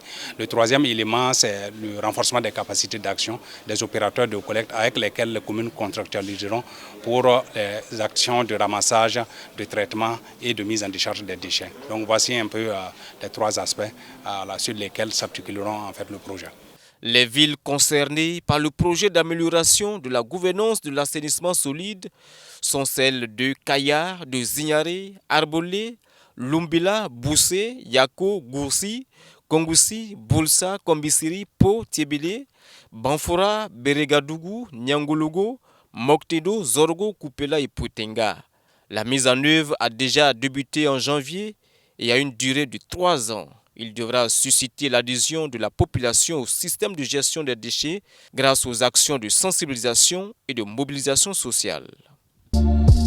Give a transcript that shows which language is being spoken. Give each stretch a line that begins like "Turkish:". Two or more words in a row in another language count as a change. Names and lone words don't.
French: Le troisième élément, c'est le renforcement des capacités d'action des opérateurs de collecte avec lesquels les communes contractualiseront pour les actions de ramassage, de traitement et de mise en décharge des déchets. Donc voici un peu les trois aspects sur lesquels s'articuleront en fait le projet. Les villes concernées par le projet d'amélioration de la gouvernance de l'assainissement solide sont celles de Kaya, de Zignaré, Arbolé, Lumbila, Boussé, Yako, Goursi, Kongoussi, Boulsa, Kombisiri, Po, Tiebele, Banfora, Beregadougou, Nyangologo, Moktedo, Zorgo, Kupela et Poutenga. La mise en œuvre a déjà débuté en janvier et a une durée de 3 ans. Il devra susciter l'adhésion de la population au système de gestion des déchets grâce aux actions de sensibilisation et de mobilisation sociale.